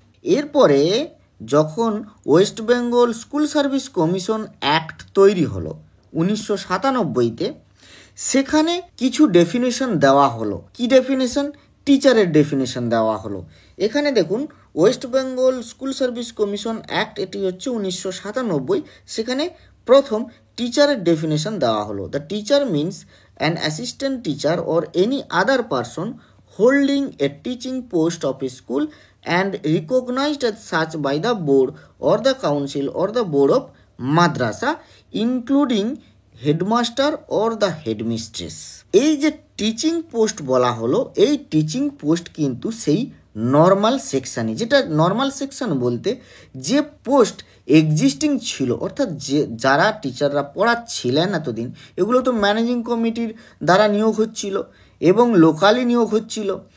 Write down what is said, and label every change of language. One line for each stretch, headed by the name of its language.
Bangla: এরপরে যখন West Bengal school service commission act তৈরি হলো 1997-তে, সেখানে কিছু ডেফিনেশন দেওয়া হলো। কি ডেফিনেশন? টিচারের ডেফিনেশন দেওয়া হলো। এখানে দেখুন West Bengal school service commission act, এটি হচ্ছে 1997, সেখানে প্রথম টিচারের ডেফিনেশন দেওয়া হলো।
English: The teacher means an assistant teacher or any other person holding a teaching post of a school and recognized as such by the board or the council or the board of madrasa, including headmaster or the headmistress.
Bangla: এই যে teaching post বলা হলো, এই teaching post কিন্তু সেই normal সেকশানে, যেটা normal section বলতে যে পোস্ট এক্সিস্টিং ছিল, অর্থাৎ যে যারা টিচাররা পড়াচ্ছিলেন এতদিন, এগুলো তো ম্যানেজিং কমিটির দ্বারা নিয়োগ হচ্ছিল এবং লোকালি নিয়োগ হচ্ছিল।